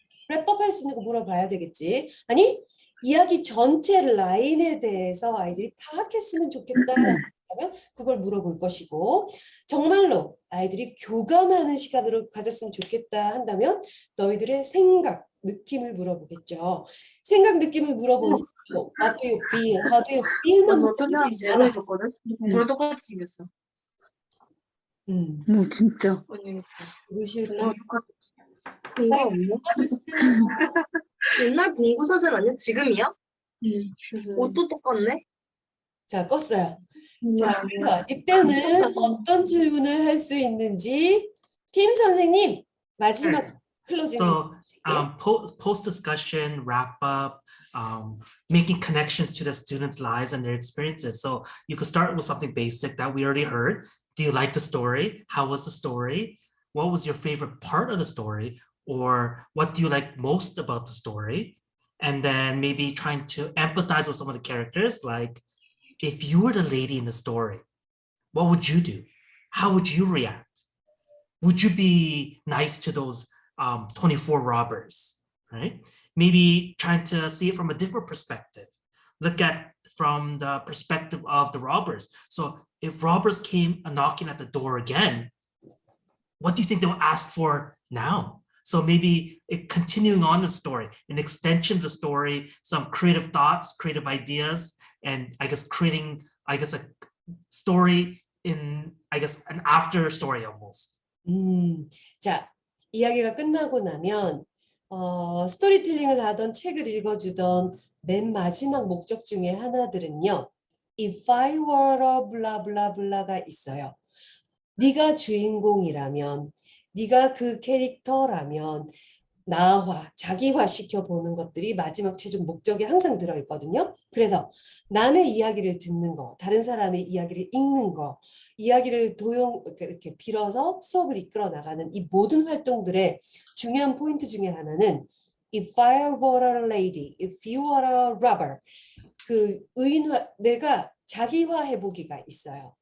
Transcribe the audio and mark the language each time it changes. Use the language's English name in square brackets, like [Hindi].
[Korean] 랩업할 수 있는 거 물어봐야 되겠지. 아니 이야기 전체 라인에 대해서 아이들이 파악했으면 좋겠다라고 하면 그걸 물어볼 것이고 정말로 아이들이 교감하는 시간으로 가졌으면 좋겠다 한다면 너희들의 생각, 느낌을 물어보겠죠. 생각, 느낌을 물어보면 [English] What do you feel? How do you feel [Korean] 만 어떤 사람 제로 해줬거든? 그걸 똑같이 생겼어. 뭐 진짜. 누구실까? 이거 없네? 옛날 공부 사진 아니야? 지금이야? 옷도 똑같네? 자, 껐어요. 자, 그래서 이때는 어떤 질문을 할 수 있는지 팀 선생님 마지막 클로징. [English] So post discussion, wrap up, making connections to the students' lives and their experiences. So you could start with something basic that we already heard. Do you like the story? How was the story? What was your favorite part of the story? Or what do you like most about the story? And then maybe trying to empathize with some of the characters, like if you were the lady in the story, what would you do? How would you react? Would you be nice to those 24 robbers, right? Maybe trying to see it from a different perspective. Look at from the perspective of the robbers. So if robbers came knocking at the door again, what do you think they will ask for now? So maybe continuing on the story, an extension of the story, some creative thoughts, creative ideas, and I guess creating, a story in, an after story almost. [Korean] 자, 이야기가 끝나고 나면 스토리텔링을 하던 책을 읽어주던 맨 마지막 목적 중에 하나들은요. If I were a blah blah blah 가 있어요. 네가 주인공이라면, 네가 그 캐릭터라면 나화, 자기화 시켜보는 것들이 마지막 최종 목적에 항상 들어있거든요. 그래서 남의 이야기를 듣는 거, 다른 사람의 이야기를 읽는 거, 이야기를 이렇게 빌어서 수업을 이끌어 나가는 이 모든 활동들의 중요한 포인트 중에 하나는 [English] If I were a lady, if you were a robber, [Korean] 그 내가 자기화 해보기가 있어요.